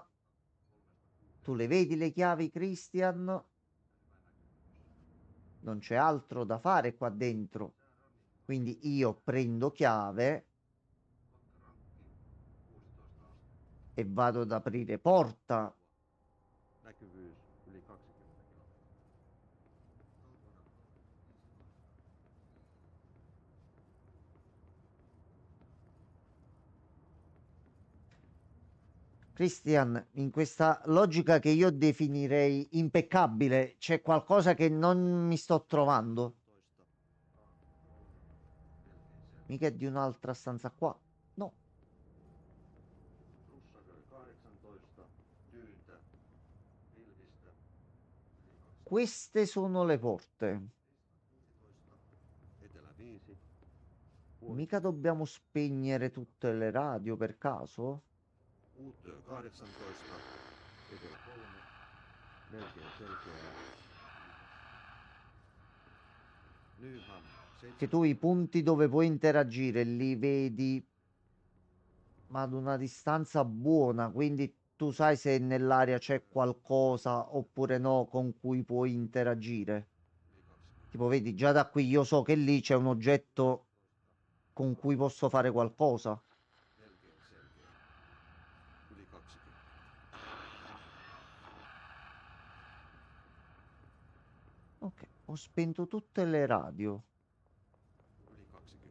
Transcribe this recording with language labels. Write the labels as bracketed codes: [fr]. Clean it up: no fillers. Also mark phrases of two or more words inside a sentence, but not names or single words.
[it] Tu le vedi le chiavi, Christian? Non c'è altro da fare qua dentro. Quindi io prendo chiave e vado ad aprire porta. [fi] Näkyvyys yli 20 kilometriä. [it] Christian, in questa logica che io definirei impeccabile, c'è qualcosa che non mi sto trovando. Mica è di un'altra stanza qua. No, [fi] Russakö 18, Tyyntä, Pilvistä, yli 200. [it] queste sono le porte. [fi] Etelä 5, [it] Mica dobbiamo spegnere tutte le radio per caso? [fi] Uuttyö 18, Etelä 3, melkein selkeää. Nyham [it] Che [fi] 7. [it] tu i punti dove puoi interagire li vedi, ma ad una distanza buona, quindi tu sai se nell'area c'è qualcosa oppure no con cui puoi interagire. Tipo, vedi, già da qui io so che lì c'è un oggetto con cui posso fare qualcosa. [fi] Melkein selkeä. Yli 20. [it] Ok, ho spento tutte le radio. [fi] Yli 20.